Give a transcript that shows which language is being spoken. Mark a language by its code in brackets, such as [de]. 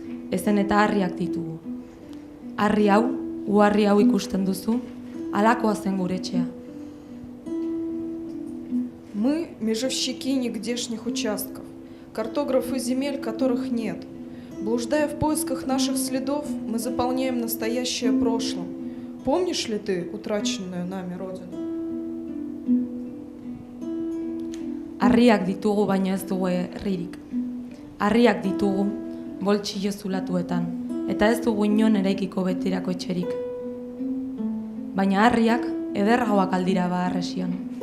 [eu] Ezen eta harriak ditugu. Harri hau, uharri hau ikusten duzu, halakoa zen gure etxea. [ru] Мы – межевщики нигдешних участков, картографы земель, которых нет. Блуждая в поисках наших следов, мы заполняем настоящее прошлым. Помнишь ли ты утраченную нами родину? [eu] Harriak ditugu baina ez dugu herririk. Harriak ditugu boltsillo zulatuetan, eta ez dugu inon eraikiko betirako etxerik. Baina harriak ederragoak aldira Baharresian.